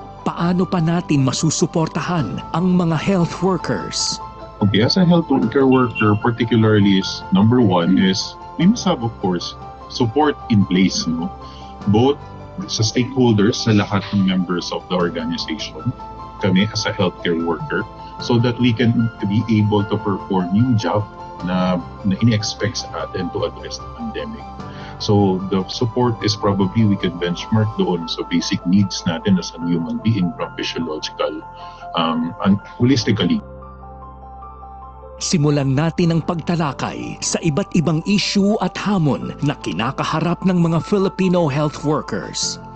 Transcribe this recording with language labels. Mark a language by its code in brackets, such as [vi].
[tl] Paano pa natin masusuportahan ang mga health workers? [en] Okay, as a health care worker, particularly is number one is we must have, of course, support in place, no? Both sa stakeholders, [tl] sa lahat ng [en] members of the organization, [tl] kami [en] as a healthcare worker, so that we can be able to perform yung job [tl] na ini-expect sa atin [en] to address the pandemic. So the support is probably we can benchmark [tl] doon sa [en] basic needs [tl] natin [en] as a human being from physiological and holistically. [tl] Simulan natin ang pagtalakay sa iba't ibang issue at hamon na kinakaharap ng mga Filipino [en] health workers.